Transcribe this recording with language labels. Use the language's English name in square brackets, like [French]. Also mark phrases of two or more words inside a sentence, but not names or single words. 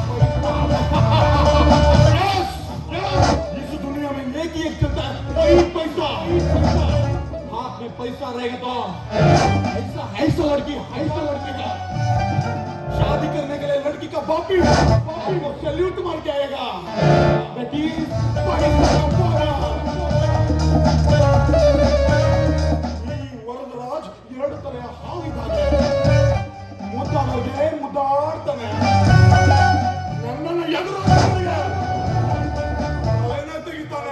[Hindi] इस दुनिया में एक ही चलता है, वही पैसा. हाथ में पैसा रहेगा तो ऐसा लड़की का पापी आपको सैल्यूट मार के आएगा। [English] That is Parambara. [Kannada] ಈ ವರದರಾಜ್ ಎರಡು ತಲೆಯ ಹಾವಿದ್ದಾನೆ. ಮುದ್ದಾಡೋಗೆ ಮುದ್ದಾಡ್ತಾನೆ. ನನ್ನನ್ನು ಎದುರಾಳಿಗೆ ತಲೆನೇ ತೆಗಿತಾನೆ.